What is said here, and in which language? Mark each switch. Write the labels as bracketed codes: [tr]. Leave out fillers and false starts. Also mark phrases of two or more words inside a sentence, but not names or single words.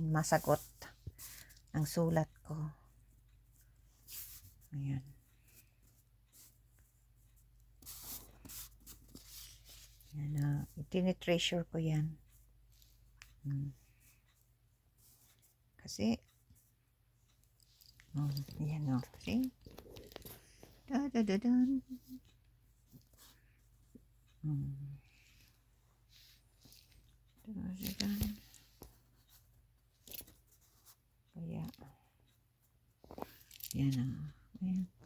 [tl] Masagot ang sulat ko. Ayan. Ayan na. Tinitreasure ko yan. Kasi, ayan o. See? Da-da-da-dan. Da-da-dan. Kaya, yan o. Ayan.